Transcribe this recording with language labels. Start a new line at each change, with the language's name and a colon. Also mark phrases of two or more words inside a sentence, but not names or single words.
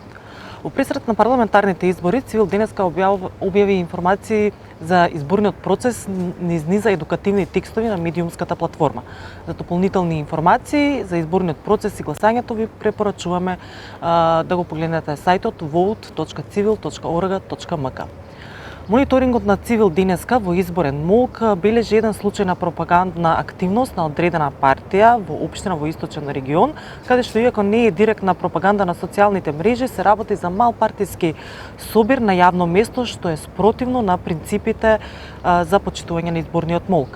Macedonian: Во пресрет на парламентарните избори, Цивил денеска објави информации за изборниот процес низ низа едукативни текстови на медиумската платформа. За дополнителни информации за изборниот процес и гласањето ви препорачуваме да го погледнете сајтот vote.civil.org.mk. Мониторингот на Цивил денеска во изборен молк бележи еден случај на пропагандна активност на одредена партија во општина во Источен регион, каде што иако не е директна пропаганда на социјалните мрежи, се работи за мал партиски собир на јавно место, што е спротивно на принципите за почитување на изборниот молк.